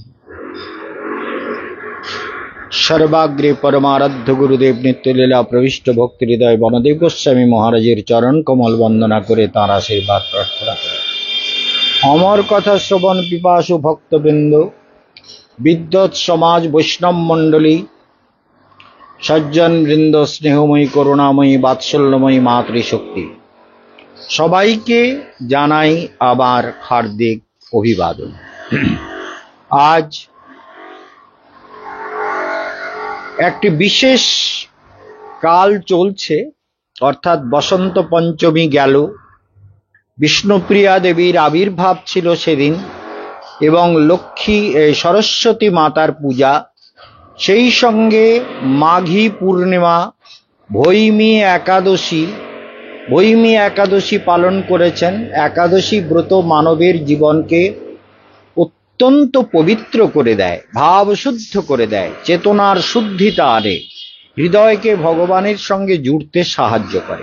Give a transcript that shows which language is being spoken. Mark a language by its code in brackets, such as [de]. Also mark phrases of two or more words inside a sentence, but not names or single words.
[bn] সর্বাগ্রে পরমারাধ্য গুরুদেব নিত্যলীলা প্রবিষ্ট ভক্তি হৃদয় বনদেব গোস্বামী মহারাজের চরণ কমল বন্দনা করে তার আশীর্বাদ প্রার্থনা করে। অমর কথা শ্রবণ পিপাসু ভক্তবৃন্দ, বিদ্বৎ সমাজ বৈষ্ণব মণ্ডলী, সজ্জন বৃন্দ, স্নেহময়ী করুণাময়ী বাৎসল্যময়ী মাতৃশক্তি সবাইকে জানাই আবার হার্দিক অভিবাদন। আজ এক বিশেষ কাল চলছে, অর্থাৎ বসন্ত পঞ্চমী গেল। বিষ্ণুপ্রিয়া দেবীর আবির্ভাব ছিল সেদিন এবং লক্ষ্মী সরস্বতী মাতার পূজা, সেই সঙ্গে মাঘী পূর্ণিমা, ভৈমী একাদশী পালন করেছেন। একাদশী ব্রত মানবের জীবনকে অত্যন্ত পবিত্র করে দেয়, ভাব শুদ্ধ করে দেয়, চেতনার শুদ্ধিতা আনে, হৃদয়কে ভগবানের সঙ্গে জুড়তে সাহায্য করে।